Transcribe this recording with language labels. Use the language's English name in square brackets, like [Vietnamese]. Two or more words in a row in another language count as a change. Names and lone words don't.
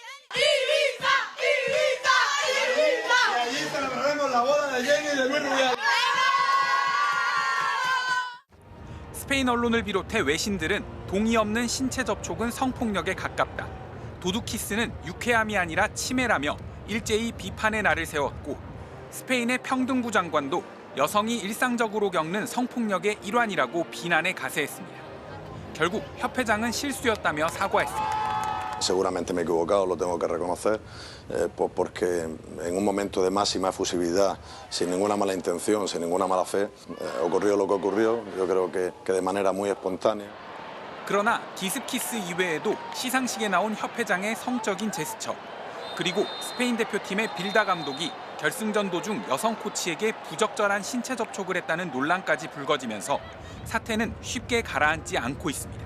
[Korean] 스페인 언론을 비롯해 외신들은 동의 없는 신체 접촉은 성폭력에 가깝다. 도둑키스는 유쾌함이 아니라 침해라며 일제히 비판의 날을 세웠고 스페인의 평등부 장관도 여성이 일상적으로 겪는 성폭력의 일환이라고 비난에 가세했습니다. 결국 협회장은 실수였다며 사과했습니다. [Spanish] Seguramente me he equivocado, lo tengo que reconocer, porque en un momento de máxima efusividad, sin ninguna mala intención, sin ninguna mala fe, ocurrió lo que ocurrió, yo creo que de manera muy espontánea. [Korean] 그러나 기습키스 이외에도 시상식에 나온 협회장의 성적인 제스처, 그리고 스페인 대표팀의 빌다 감독이 결승전 도중 여성 코치에게 부적절한 신체 접촉을 했다는 논란까지 불거지면서 사태는 쉽게 가라앉지 않고 있습니다.